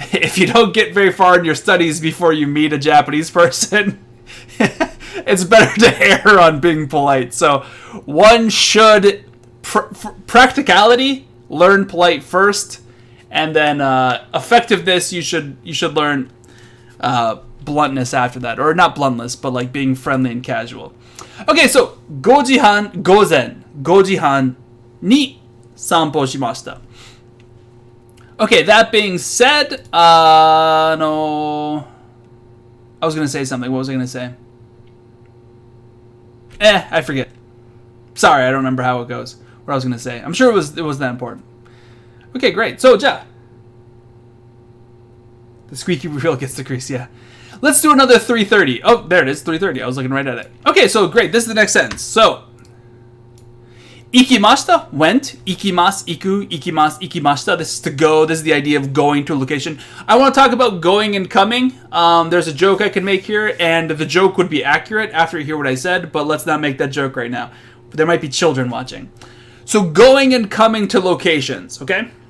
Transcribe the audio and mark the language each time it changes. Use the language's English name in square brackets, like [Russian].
[English] if you don't get very far in your studies before you meet a Japanese person, it's better to err on being polite. So one should practicality, learn polite first, and then effectiveness, you should learn bluntness after that, or not bluntness, but like being friendly and casual. [Japanese] Okay, so 5時半に散歩しました. [English] Okay, that being said, no, I was gonna say something. What was I gonna say? I forget. Sorry, I don't remember how it goes. What I was gonna say. I'm sure it wasn't that important. Okay, great. So, ja. The squeaky wheel gets the grease, yeah. Let's do another 3:30. Oh, there it is, 3:30. I was looking right at it. Okay, so great. This is the next sentence. So, 行きました, went. [Japanese] 行きます, iku, 行きます, 行きました. [English] This is to go. This is the idea of going to a location. I want to talk about going and coming. There's a joke I can make here, and the joke would be accurate after you hear what I said, but let's not make that joke right now. There might be children watching. So, going and coming to locations, okay?